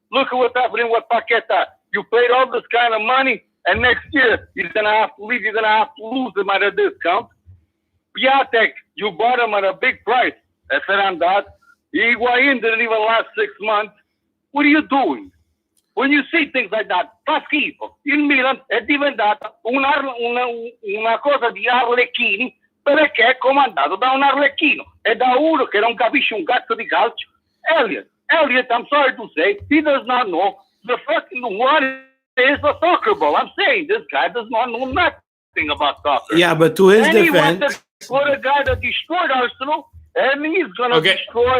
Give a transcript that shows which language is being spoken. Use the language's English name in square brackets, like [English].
[English] Look at what's happening with Paqueta. You paid all this kind of money, and next year he's going to have to leave. You're going to have to lose him at a discount. Piatek, you bought him at a big price. Ferrandat. Higuain didn't even last 6 months. What are you doing? When you see things like that, [Italian] fa schifo. Il Milan è diventata una cosa di arlecchini perché è comandato da un arlecchino e da uno che non capisce un cazzo di calcio. [English] Elliot, I'm sorry to say, he does not know the fucking what is a soccer ball. I'm saying this guy does not know nothing about soccer. Yeah, but to his and he went defense, for a guy that destroyed Arsenal, and he's gonna destroy